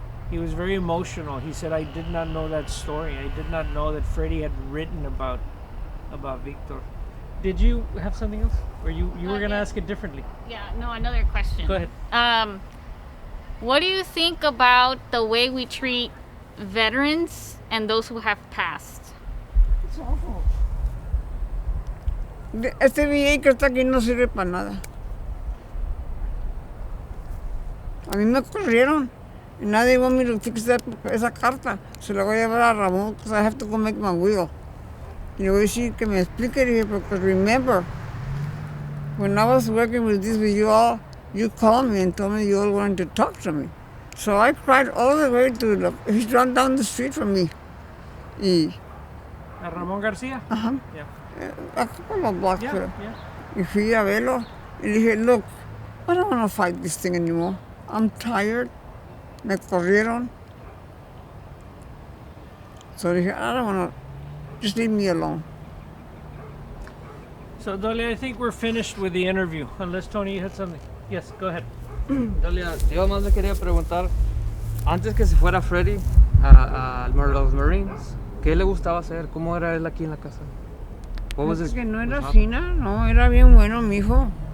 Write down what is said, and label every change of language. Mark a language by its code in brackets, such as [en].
[en] He was very emotional. He said, I did not know that story. I did not know that Freddie had written about Victor. Did you have something else? Or you were going to yeah. ask it differently? Yeah, no, another question. Go ahead. What do you think about the way we treat veterans and those who have passed? It's awful. [es] Este VA que está aquí no sirve para nada. A mí me corrieron. [en] And now they want me to fix [es] esa carta. Se la voy a llevar a Ramón [en] because I have to go make my will. [es] Y le voy a decir que me explique, dije, [en] because remember, when I was working with you all, you called me and told me you all wanted to talk to me. So I cried all the way to he's run down the street from me. [es] Y, ¿A Ramón García? ajá, [en] Yeah. a couple of blocks. Yeah. [es] Y fui a verlo y le dije, [en] look, I don't want to fight this thing anymore. I'm tired. [es] Me corrieron. [en] So [es] dije, [en] I don't want to, just leave me alone. So, Dolia, I think we're finished with the interview. Unless, Tony, you had something. Yes, go ahead. [es] Dolia, yo más le quería preguntar, antes que se fuera Freddie a los Marines, ¿qué le gustaba hacer? ¿Cómo era él aquí en la casa? [en] What was his- [es] Que no era [en] his [es] así, no, era bien bueno mi hijo.